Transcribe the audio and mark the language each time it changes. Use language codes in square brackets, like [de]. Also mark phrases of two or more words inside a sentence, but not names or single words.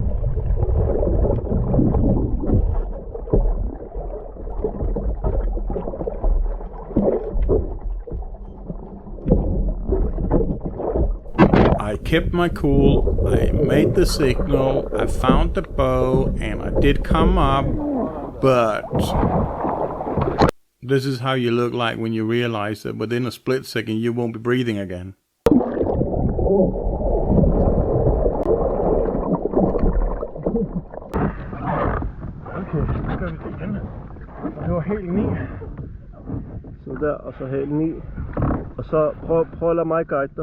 [en] I kept my cool, I made the signal, I found the bow, and I did come up, but this is how you look like when you realize that within a split second you won't be breathing again. [da] Okay, så gør vi det igen. Det var helt 9. Så der, og så helt 9. Og så prøv at lade mig guide dig.